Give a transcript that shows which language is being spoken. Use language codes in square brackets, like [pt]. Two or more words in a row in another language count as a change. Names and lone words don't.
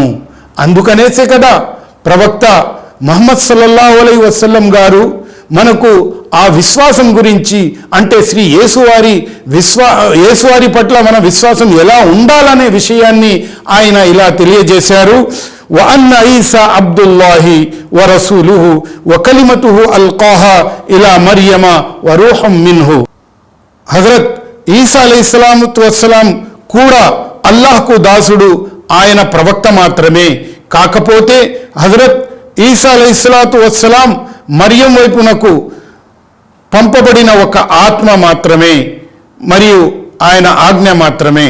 [te] అందుకనేసే కదా ప్రవక్త ముహమ్మద్ [ar] صلى الله عليه وسلم [te] గారు మనకు ఆ విశ్వాసం గురించి, అంటే శ్రీ యేసువారి పట్ల మన విశ్వాసం ఎలా ఉండాలనే విషయాన్ని ఆయన ఇలా తెలియజేశారు. [ar] وأن عيسى عبد الله ورسوله وكلمته ألقاها إلى مريم وروح منه. [te] హజరత్ ఈసా [ar] عليه الصلاة والسلام [te] కూడా అల్లాహ్కు దాసుడు, ఆయన ప్రవక్త మాత్రమే. కాకపోతే హజరత్ ఈసా [ar] عليه الصلاة والسلام [te] మరియం వైపునకు పంపబడిన ఒక ఆత్మ మాత్రమే మరియు ఆయన ఆజ్ఞ మాత్రమే.